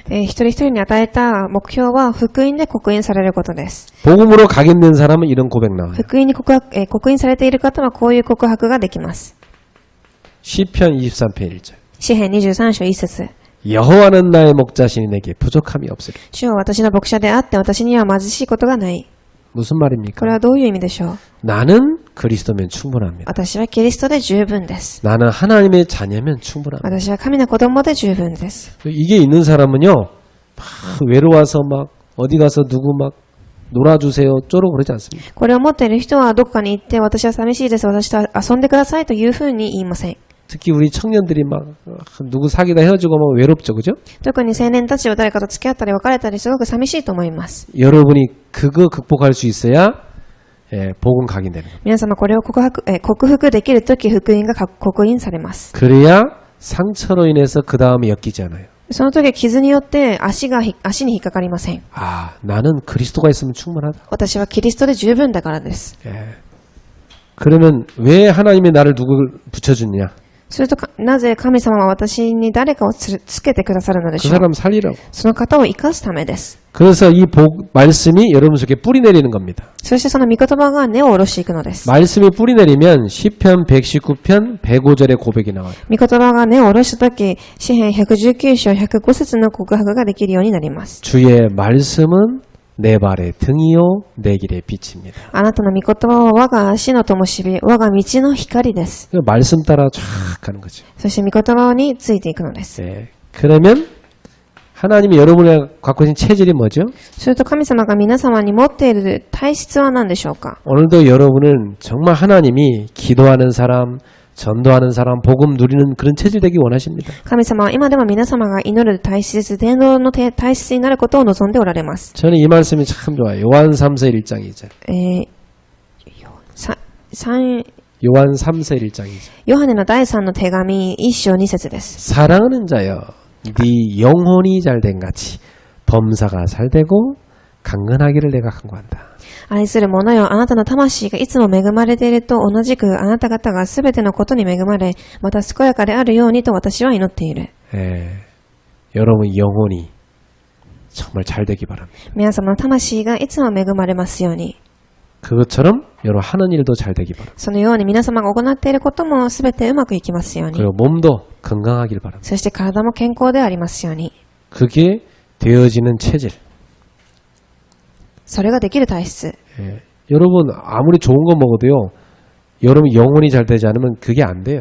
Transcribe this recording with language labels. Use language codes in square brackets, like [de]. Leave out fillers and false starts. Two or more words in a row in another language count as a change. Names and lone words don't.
[ja] 一人一人に与えた目標は福音で刻印されることです。 [ko] 복음으로 각인된 사람은 이런 고백 나와요. [ja] 福音に刻印されている方はこういう告白ができます。 [ko] 시편 23편 1절. [ja] 詩編23章1節。 [ko] 여호와는 나의 목자시니 내게 부족함이 없으리. [ja] 主は私の牧者であって私には貧しいことがない。 [ko] 무슨 [ja] これ [ko] 말입니까? [ja] はどういう意味でしょう？ [ko] 나는 그리스도면 충분합니다. [ja] 私はキリストで十分です。 [ko] 나는 하나님의 자녀면 충분합니다. [ja] 私は神の子供で十分です。 [ko] 이게 있는 사람은요, 막 외로워서 막 어디 가서 누구 막 놀아주세요, 쪼로 그러지 않습니다. [ja] これを持っている人はどこかに行って私は寂しいです、私と遊んでくださいというふうに言いません。 [ko] 특히 우리 청년들이 막 누구 사귀다 헤어지고 막 외롭죠, 그죠? [ja] 特に青年たちは誰かと付き合ったり別れたりすごく寂しいと思います。 [ko] 여러분이 그거 극복할 수 있어야 복음 각인되는 겁니다. [ja] 皆様これを克服できるとき福音が刻印されます。 [ko] 그래야 상처로 인해서 그 다음에 엮이지 않아요. [ja] その時傷によって足に引っかかりません。 [ko] 아, 나는 그리스도가 있으면 충분하다. [ja] 私はキリストで十分だからです。 [ko] 그러면 왜 하나님이 나를 누굴 붙여주느냐? [ja] するとなぜ神様は私に誰かをつけてくださるので [ko] 그 [ja] しょう。 [ko] 사람 살리라고. [ja] その方を生かすためです。 [ko] 그래서 이 말씀이 여러분 속에 뿌리 내리는 겁니다. [ja] そしてその御言葉が根を下ろしていくのです。 [ko] 말씀이 뿌리 내리면 시편 119편 105절의 고백이 나와요. [ja] 御言葉が根を下ろしたとき、詩編119章105節の告白ができるようになります。 [ko] 주의 말씀은 내 발의 등이요 내 길의 빛입니다. [ja] あなたの御言葉は我が足の灯火、我が道の光です。 [ko] 그 말씀 따라 쫙 가는 거죠. [ja] そして御言葉についていくのです。 [ko] 네. 그러면 하나님이 여러분이 갖고 계신 체질이 뭐죠? [ja] すると神様が皆様に持っている体質は何でしょうか？ [ko] 오늘도 여러분은 정말 하나님이 기도하는 사람, 전도하는 사람, 복음 누리는 그런 체질 되기 원하십니다. [ja] 神様は今でも皆様が祈る体質、伝道の体質になることを望んでおられます。 [ko] 저는 이 말씀이 참 좋아요. 요한 3서 1장 2절. 요한 3서 1장 2절. [ja] ヨハネの第3の手紙1章2節です。 [ko] 사랑하는 자여, 네 영혼이 잘된 같이 범사가 잘되고 강건하기를 내가 간구한다. [ja] 愛する者よ、あなたの魂がいつも恵まれていると同じくあなた方がすべてのことに恵まれ、また健やかであるようにと私は祈っている。 [ko] 여러분 영혼이 정말 잘되기 바랍니다. [ja] 皆様の魂がいつも恵まれますように。 [ko] 그것처럼 여러분 하는 일도 잘되기 바랍니다. [ja] そのように皆様が行っていることもすべてうまくいきますように。 [ko] 그리고 몸도 건강하길 바랍니다. [ja] そして体も健康でありますように。 [ko] 그게 되어지는 체질. [ja] それができる体質。 [ko] 여러분 아무리 좋은 거 먹어도요. 여러분 영혼이 잘 되지 않으면 그게 안 돼요.